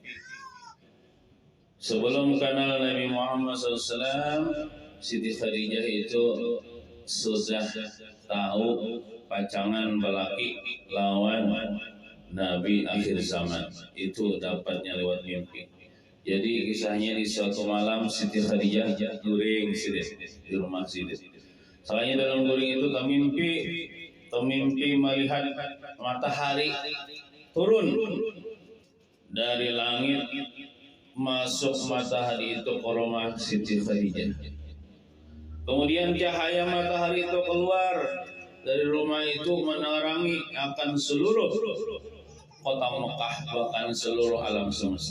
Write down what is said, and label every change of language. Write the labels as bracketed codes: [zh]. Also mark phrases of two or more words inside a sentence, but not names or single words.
[bjn] Sebelum kenal Nabi Muhammad SAW, Siti Khadijah itu sudah tahu pacangan lelaki lawan Nabi akhir zaman. Itu dapatnya lewat mimpi. Jadi kisahnya di suatu malam Siti Khadijah guring di rumah Sidin. Soalnya dalam guring itu mimpi melihat matahari turun dari langit, masuk matahari itu ke rumah Siti Khadijah. [id] Kemudian cahaya matahari itu keluar dari rumah itu menerangi akan seluruh kota Mekah, bahkan seluruh alam semesta.